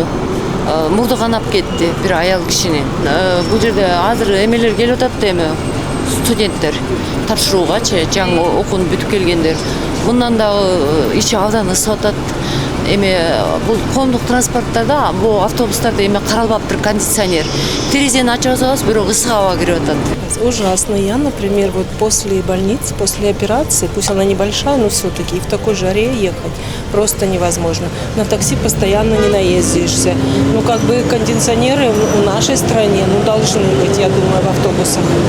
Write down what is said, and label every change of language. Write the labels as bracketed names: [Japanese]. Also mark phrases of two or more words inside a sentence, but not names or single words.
[Kyrgyz] Мурду канап кетти бир аял кишинин. Бул жерде азыр эмелер келип атат да эми студенттер тапшыруугачы, жаңы окууну бүтүп келгендер. Мындан дагы ичи абдан ысып атат. Эми бул коомдук транспорттарда, бул автобустарда эми каралбаптыр кондиционер. Терезени ачып алсабыз, бирок ысык аба кирип атат. [Russian] Ужасно. Я, например, вот после больницы, после операции, пусть она небольшая, но все-таки и в такой жаре ехать просто невозможно. На такси постоянно не наездишься. Ну, как бы кондиционеры в нашей стране, должны быть, я думаю, в автобусах.